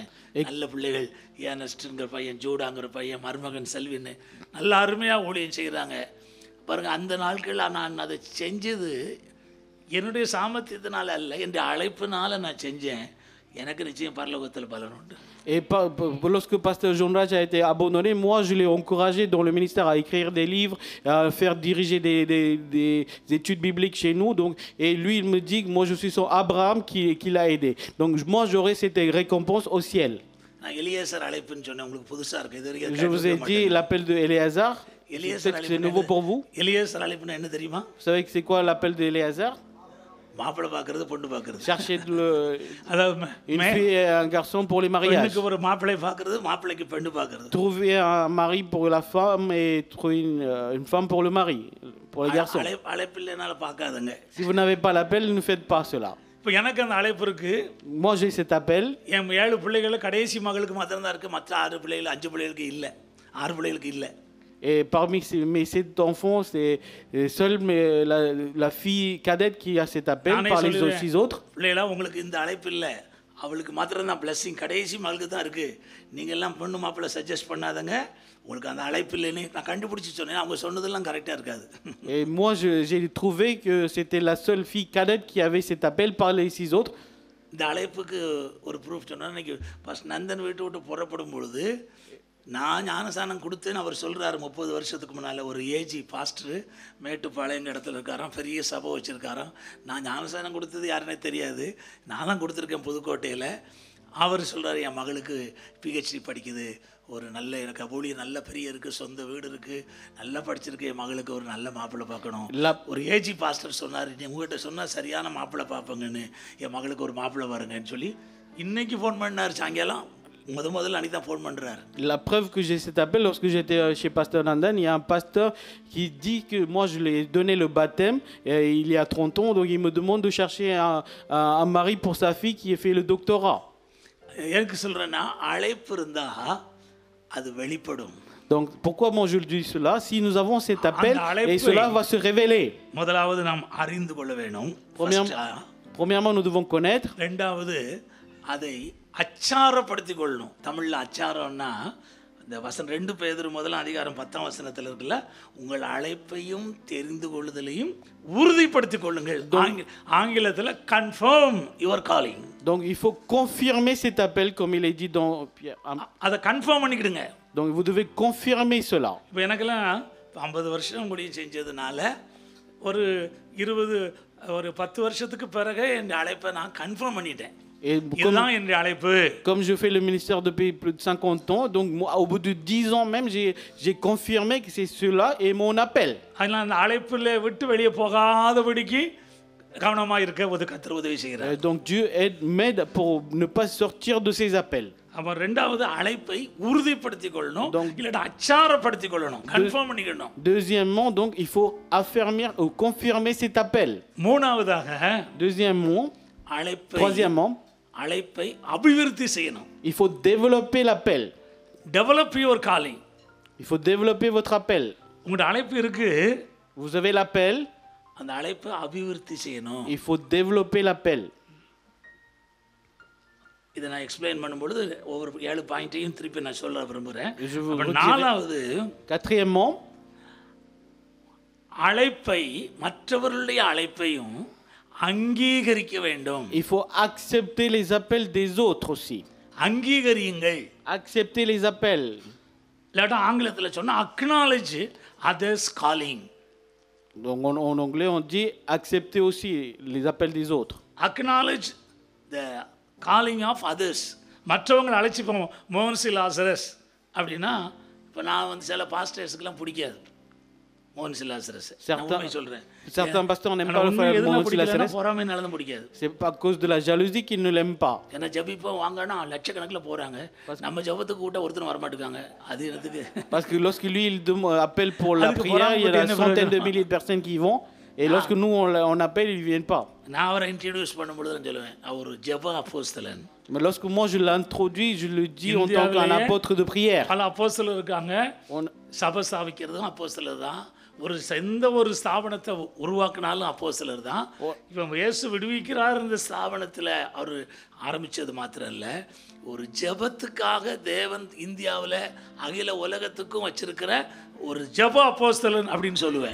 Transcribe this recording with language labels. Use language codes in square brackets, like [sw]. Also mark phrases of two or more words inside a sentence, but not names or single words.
[ta] நல்ல பிள்ளைகள், ஏனஸ்ட்டுங்கிற பையன், ஜூடாங்கிற பையன், மருமகன் செல்வின்னு நல்ல அருமையாக ஊழியம் செய்கிறாங்க பாருங்கள். அந்த நாட்களில் நான் அதை செஞ்சது என்னுடைய சாமர்த்தியத்தினால அல்ல, என்னுடைய அழைப்பினால நான் செஞ்சேன். எனக்கு நிச்சயம் பரலோகத்தில் பலன் உண்டு. [fr] Et lorsque Pasteur John Raj a été abandonné, moi je l'ai encouragé dans le ministère à écrire des livres, à faire diriger des études bibliques chez nous. Donc, et lui il me dit que moi je suis son Abraham qui l'a aidé. Donc moi j'aurai cette récompense au ciel. [ta] நான் எலியேசர் அழைப்புன்னு சொன்னேன், உங்களுக்கு புதுசாக இருக்குது. இது வரைக்கும் [fr] Je vous ai dit l'appel de Éléazar. Peut-être que c'est nouveau pour vous. [ta] எலியேசர் அழைப்புன்னு என்ன தெரியுமா? [fr] Vous savez que c'est quoi l'appel de Éléazar? [ta] மாப்பிள்ளை பார்க்கறது, பொண்ணு பார்க்கறது. [fr] Chercher [ta] அதாவது [fr] une fille et un garçon pour les mariages. [ta] பெண்ணுக்கு ஒரு மாப்பிள்ளை பார்க்கறது, மாப்பிள்ளைக்கு பெண்ணு பார்க்கறது. [fr] Trouver un mari pour la femme et trouver une femme pour le mari, pour les garçons. [ta] அழைப்பில்லைனால பார்க்காதுங்க. [fr] Si vous n'avez pas l'appel, ne faites pas cela. [ta] இப்போ எனக்கு அந்த அழைப்பு இருக்கு. [fr] Moi j'ai cet appel. [ta] என் 7 பிள்ளைகள் கடைசி மகளுக்கு மாத்திரம் தான் இருக்கு. மற்ற 6 பிள்ளைகள் 5 பிள்ளைகளுக்கு இல்லை, 6 பிள்ளைகளுக்கு இல்லை. [fr] Et parmi mes 7 enfants, c'est seule la fille cadette qui a cet appel. Par les 6 autres. [ta] பிள்ளைகளா உங்களுக்கு இந்த அழைப்பு இல்லை, அவளுக்கு மாத்திரம் தான் பிளஸிங், கடைசி மகளுக்கு தான் இருக்குது. நீங்கள் எல்லாம் பொண்ணு மாப்பிள்ளை சஜஸ்ட் பண்ணாதங்க, உங்களுக்கு அந்த அழைப்பு இல்லைன்னு நான் கண்டுபிடிச்சி சொன்னேன். அவங்க சொன்னதெல்லாம் கரெக்டாக இருக்காது. [fr] Et moi j'ai trouvé que c'était la seule fille cadette qui avait cet appel par les 6 autres. [ta] இந்த அழைப்புக்கு ஒரு ப்ரூஃப் சொன்னால், இன்னைக்கு ஃபஸ்ட் நந்தன் வீட்டு விட்டு புறப்படும் பொழுது நான் ஞானசானம் கொடுத்தேன்னு அவர் சொல்கிறாரு. 30 வருஷத்துக்கு முன்னால் ஒரு ஏஜி பாஸ்டரு மேட்டுப்பாளையங்க இடத்துல இருக்காராம், பெரிய சபை வச்சுருக்காராம். நான் ஞானசானம் கொடுத்தது யாருன்னே தெரியாது, நான் தான் கொடுத்துருக்கேன் புதுக்கோட்டையில். அவர் சொல்கிறார், என் மகளுக்கு பிஹெச்டி படிக்குது, ஒரு நல்ல எனக்கு ஊழியம் நல்ல பெரிய இருக்குது, சொந்த வீடு இருக்குது, நல்லா படிச்சிருக்கு, என் மகளுக்கு ஒரு நல்ல மாப்பிள்ளை பார்க்கணும். ஒரு ஏஜி பாஸ்டர் சொன்னார், நீ உங்கள்கிட்ட சொன்னால் சரியான மாப்பிள்ளை பார்ப்பங்கன்னு, என் மகளுக்கு ஒரு மாப்பிள்ளை பாருங்கன்னு சொல்லி இன்றைக்கி ஃபோன் பண்ணார் சாயங்காலம். முதல்ல அன்றைக்கி தான் ஃபோன் பண்ணுறாரு. [fr] La preuve que j'ai cet appel, lorsque j'étais chez Pasteur Nandan, il y a un pasteur qui dit que moi je lui ai donné le baptême il y a 30 ans, donc il me demande de chercher un mari pour sa fille qui a fait le doctorat. [ta] எனக்கு சொல்கிறேன்னா அழைப்பு இருந்தால் அது வெளிப்படும். [fr] Donc pourquoi moi je dis cela? Si nous avons cet appel, et cela va se révéler. [ta] முதலாவது நாம் அறிந்து கொள்ள வேணும். [fr] Premièrement, nous devons connaître. [ta] ரெண்டாவது அதை அச்சாரப்படுத்தி கொள்ளணும். தமிழில் அச்சாரம்னா இந்த வசனம் 2 பேதுரு முதலாம் அதிகாரம் 10ஆம் வசனத்தில் இருக்குல்ல, உங்கள் அழைப்பையும் தெரிந்து கொள்ளுதலையும் உறுதிப்படுத்திக் கொள்ளுங்கள். [en] ஆங்கிலத்தில் confirm your calling. [fr] Donc il faut confirmer cet appel comme il est dit dans Pierre. [ta] அதை கன்ஃபார்ம் பண்ணிக்கிடுங்க. [fr] Donc vous devez confirmer cela. [ta] இப்போ எனக்கெல்லாம் 50 வருஷம் முடியும் செஞ்சதுனால ஒரு 10 வருஷத்துக்கு பிறகு என் அழைப்பை நான் கன்ஃபார்ம் பண்ணிட்டேன். இதுதான் என் அழைப்பு. [fr] Comme je fais le ministère depuis plus de 50 ans, donc moi, au bout de 10 ans même, j'ai confirmé que c'est cela et mon appel. [ta] அதனால அந்த அழைப்பில் விட்டு வெளியே போகாதபடிக்கு கவனமாக இருக்க கர்த்தர் உதவி செய்கிறார். [fr] Donc Dieu m'aide pour ne pas sortir de ces appels. [ta] அப்போ ரெண்டாவது அழைப்பை உறுதிப்படுத்திக் கொள்ளணும், இல்லைன்னா அச்சாரப்படுத்திக் கொள்ளணும், கன்ஃபார்ம் பண்ணிக்கணும். [fr] Deuxièmement, donc il faut affermir ou confirmer cet appel. [ta] மூணாவதாக [fr] Deuxièmement, [ta] அழைப்பை [fr] troisièmement, [ta] அழைப்பை அபிவிருத்தி செய்யணும். [fr] il faut développer l'appel. [en] develop your calling. [fr] Il faut développer votre appel. [ta] உங்களோட அழைப்பு இருக்கு, [fr] Vous avez l'appel, [ta] அந்த அழைப்பை அபிவிருத்தி செய்யணும். [fr] il faut développer l'appel. [ta] இதை நான் எக்ஸ்பிளைன் பண்ணும்பொழுது ஒவ்வொரு 7 பாயிண்ட்டையும் திருப்பி நான் சொல்ல விரும்புகிறேன். [fr] Je vous redirai. [ta] நாலாவது, [fr] Quatrièmement, [ta] அழைப்பை மற்றவர்களுடைய அழைப்பையும் அங்கீகரிக்க வேண்டும். [fr] il faut accepter les appels des autres aussi. [ta] அங்கீகரியுங்கள். [fr] Accepter les appels. [ta] இல்லாட்டா ஆங்கிலத்தில் சொன்னால் [en] acknowledge others calling. [fr] Donc en anglais on dit accepter aussi les appels des autres. [en] acknowledge the calling of others. [ta] மற்றவங்களை அழைச்சிப்போம். மோகன்சி லாசரஸ் அப்படின்னா இப்போ நான் சில பாஸ்டர்ஸுக்கெல்லாம் பிடிக்காது மோகன்சி லாசரஸ். சொல்கிறேன், [fr] Certains pasteurs n'aiment pas le frère Mohamed Lazarus. [ta] பொறாமைனால பிடிக்காது. [fr] C'est pas à cause de la jalousie qu'ils ne l'aiment pas. [ta] ஏன்னா ஜபிப்போம் வாங்கன்னா லட்சக்கணக்கில் போகிறாங்க, நம்ம ஜபத்துக்கு கூட்ட ஒருத்தரும் வரமாட்டேங்காங்க. அது எனக்கு [fr] Parce que lorsque lui il appelle pour la prière, il y a des centaines de milliers de personnes qui y vont. Et lorsque nous on appelle, ils ne viennent pas. [ta] நான் அவரை இன்ட்ரடியூஸ் பண்ணும்போது நான் சொல்லுவேன், அவர் ஜெப அப்போஸ்தலன். [fr] Mais lorsque moi je l'introduis, je le dis en tant qu'un apôtre de prière. [ta] பல அப்போஸ்தலர் இருக்காங்க. சபை ஸ்தாபிக்கிறதும் அப்போஸ்தலர் தான். எந்த ஒரு ஸ்தாபனத்தை உருவாக்கினாலும் அப்போஸ்தலர் தான். இப்போ இயேசு விடுவிக்கிறார் இந்த ஸ்தாபனத்தில் அவர் ஆரம்பித்தது மாத்திரம் இல்லை, ஒரு ஜெபத்துக்காக தேவன் இந்தியாவில் அகில உலகத்துக்கும் வச்சிருக்கிற ஒரு ஜெப அப்போஸ்தலன் அப்படின்னு சொல்லுவேன்.